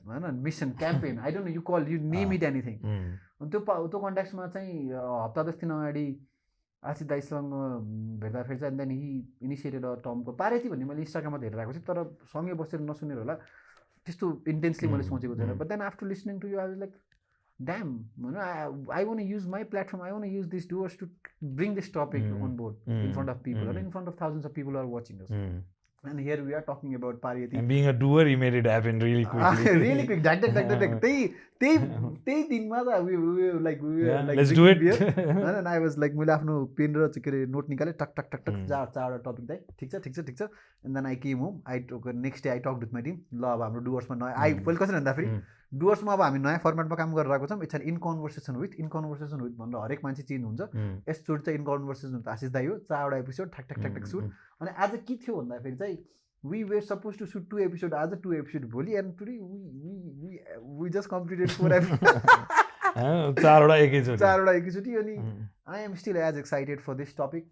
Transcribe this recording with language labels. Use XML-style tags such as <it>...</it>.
<en>होइन, mission campaign, I don't know you call you name it anything.</en> <ne>अनि त्यो कन्टेक्स्टमा चाहिँ हप्ता 10 दिन अगाडि आशिष दाईसँग भेट्दाखेरि चाहिँ</ne> <en>then he initiated a</en> <ne>टर्मको पारेती भन्ने मैले इन्स्टाग्राममा हेरिरहेको थिएँ, तर सँगै बसेर नसुनेर होला त्यस्तो इन्टेन्सली मैले सोचेको थिएन.</ne> <en>But then after listening to you I was like damn होइन, I want use my platform, I want use this doers to bring this topic on board in front of people होइन, in front of thousands of people are watching us. And here we are talking about Parity. And being a doer, he made it happen really quickly. Really quick.</en> <ne>त्यही दिनमा त</ne> <en>we were like let's do it. And I was like</en> <ne>मैले आफ्नो pain र के अरे note निकालेँ, talk talk talk talk चारवटा टपिक चाहिँ ठिक छ.</ne> <en>And then I came home, next day I talk with my team.</en> <ne>ल अब हाम्रो डुवर्समा नयाँ पहिले कसरी भन्दाखेरि डुवर्समा अब हामी नयाँ फर्मेटमा काम गरिरहेको छौँ. It's an in conversation with भनेर हरेक मान्छे चिन्नु हुन्छ. यसचोटि चाहिँ इन कन्भर्सेसन विथ आशिष दाई हो. 4वटा एपिसोड ठ्याक ठ्याक ठ्याक ठ्याक सुट. अनि आज के थियो भन्दाखेरि चाहिँ</ne> <en>we were supposed to shoot 2 episodes, आज 2 episodes</en> <ne>भोलि,</ne> <en>and today we just completed 4 episodes.</en> <ne>4वटा एकैचोटि.</ne> <en>अनि I am still as excited for this topic.</en>